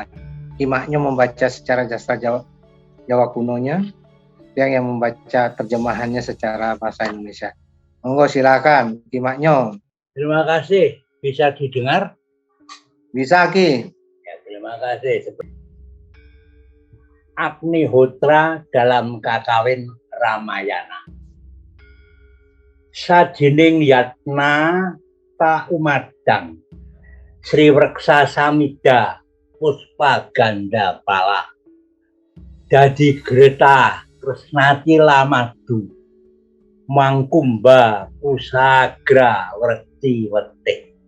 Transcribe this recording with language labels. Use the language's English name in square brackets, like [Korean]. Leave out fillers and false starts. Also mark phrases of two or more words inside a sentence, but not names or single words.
[Indonesian] Kimaknyo membaca secara sastra Jawa kunonya, yang membaca terjemahannya secara bahasa Indonesia. Monggo silakan Kimaknyo. Terima kasih. Bisa didengar? Bisa, Ki. Ya, terima kasih. Agnihotra dalam Kakawin Ramayana. [Kawi] Sajining yatna ta umadang, Sri Wreksa Samida Puspa Ganda Pala, dadi Greta Kresnati Lamadu, Mangkumba Kusagra Werti Wetih.